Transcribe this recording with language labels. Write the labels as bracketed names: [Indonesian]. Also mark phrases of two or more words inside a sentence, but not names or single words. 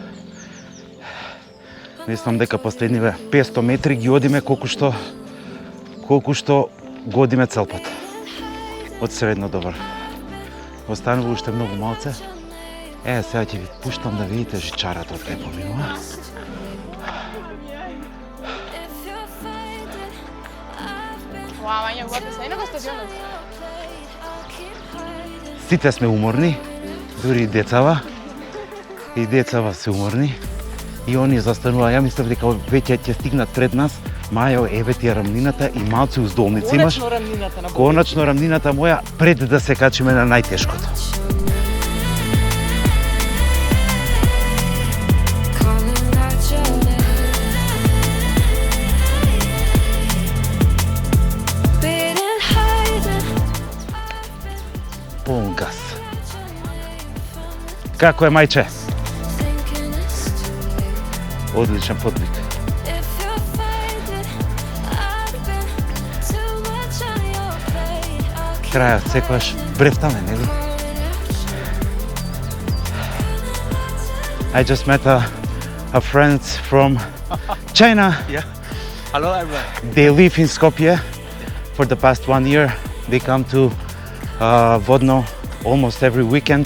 [Macedonian] Мислам дека последниве 500 метри ги одиме колку што го одиме цел пат. Од средно до врв. Останува уште многу малце. Сега ќе ви пуштам да видите жичарата од кај поминува. [English] Wow, Anja, what is [Macedonian] ено стадионот? Сите сме уморни, дури и децава. И децава се уморни. И они застанува, ја мислев дека веќе ќе стигнат пред нас. Мајо, еве ти е рамнината и малце уздолници имаш. Конечно рамнината на Бог. Конечно рамнината моја пред да се качиме на најтешкото. [English] Calling out your name. Beating, hiding. [Macedonian] Полн газ. Како е, мајче? [English] Thinking it's too late. [Macedonian] Одличен подвиг. [English] If you're faded, I've been too much on your plate. I'll keep [Macedonian] Крајот секогаш брефтаме, нели? [English] I just met friends from China. Yeah. Hello everyone. They live in Skopje for the past 1 year. They come to Vodno almost every weekend.